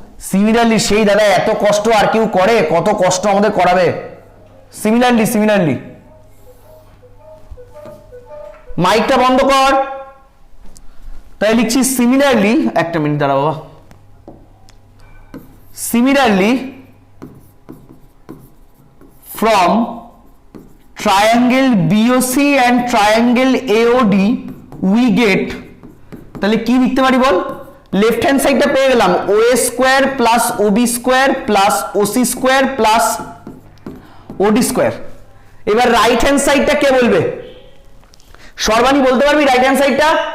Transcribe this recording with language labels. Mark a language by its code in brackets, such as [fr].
[bn] Similarly সেই দাদা এত কষ্ট আর কেউ করে? কত কষ্ট আমাদের করাবে। সিমিলারলি সিমিলারলি মাইকটা বন্ধ কর। তাই লিখছি সিমিলারলি, একটা মিনিট দাঁড়া বাবা। [en] Similarly, from triangle BOC and triangle AOD we get, [bn] তাহলে কি লিখতে পারি বল? লেফট হ্যান্ড সাইডটা পেয়ে গেলাম ও এ স্কোয়ার প্লাস ও বি স্কোয়ার প্লাস ও সি স্কোয়ার প্লাস ও ডি স্কোয়ার। এবার রাইট হ্যান্ড সাইডটা কে বলবে? সর্বাণী বলতে পারবি রাইট হ্যান্ড সাইডটা?